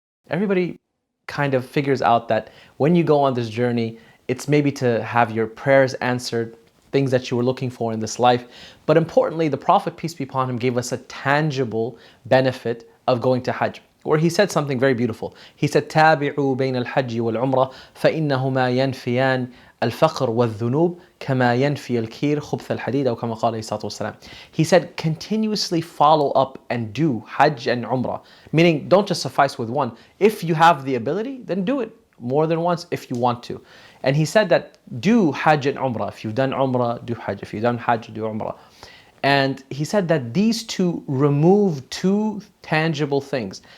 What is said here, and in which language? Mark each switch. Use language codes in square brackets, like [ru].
[en] Everybody kind of figures out that when you go on this journey, it's maybe to have your prayers answered, things that you were looking for in this life. But importantly, the Prophet, peace be upon him, gave us a tangible benefit of going to Hajj, where he said something very beautiful. He said, [ar] تابعوا بين الحج والعمرة فإنهما ينفيان الفقر والذنوب كما ينفي الكير خبث الحديد أو كما قال عليه الصلاة والسلام. [en] He said, continuously follow up and do Hajj and Umrah. Meaning, don't just suffice with one. If you have the ability, then do it more than once if you want to. And he said that do Hajj and Umrah. If you've done Umrah, do Hajj. If you've done Hajj, do Umrah. And he said that these two remove two tangible things.